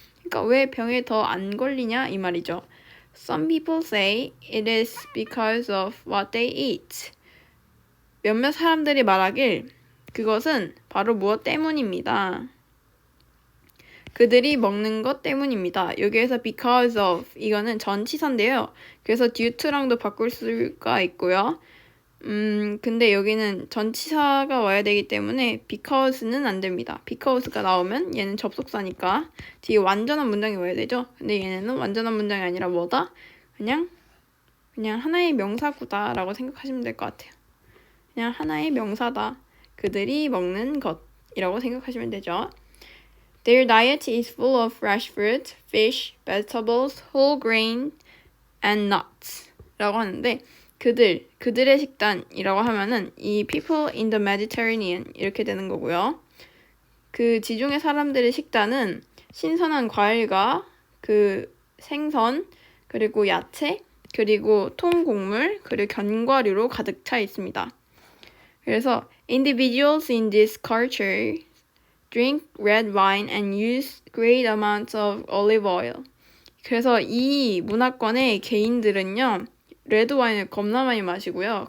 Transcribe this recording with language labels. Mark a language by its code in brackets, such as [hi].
[ko] 그러니까 왜 병에 더 안 걸리냐 이 말이죠. [en] Some people say it is because of what they eat. [ko] 몇몇 사람들이 말하길 그것은 바로 무엇 때문입니다. 그들이 먹는 것 때문입니다. 여기에서 because of 이거는 전치사인데요. 그래서 due to랑도 바꿀 수가 있고요. 근데 여기는 전치사가 와야 되기 때문에 because는 안 됩니다. because가 나오면 얘는 접속사니까 뒤에 완전한 문장이 와야 되죠. 근데 얘네는 완전한 문장이 아니라 뭐다? 그냥 하나의 명사구다라고 생각하시면 될 것 같아요. 그냥 하나의 명사다. 그들이 먹는 것이라고 생각하시면 되죠. [en] Their diet is full of fresh fruit, fish, vegetables, whole grain, and nuts [ko] 라고 하는데 그들의 식단이라고 하면은 이 [en] people in the Mediterranean [ko] 이렇게 되는 거고요. 그 지중해 사람들의 식단은 신선한 과일과 그 생선, 그리고 야채, 그리고 통곡물, 그리고 견과류로 가득 차 있습니다. 그래서 [en] individuals in this culture drink red wine and use great amounts of olive oil. [ko] 그래서 이 문화권의 개인들은요, 레드 와인을 겁나 많이 마시고요.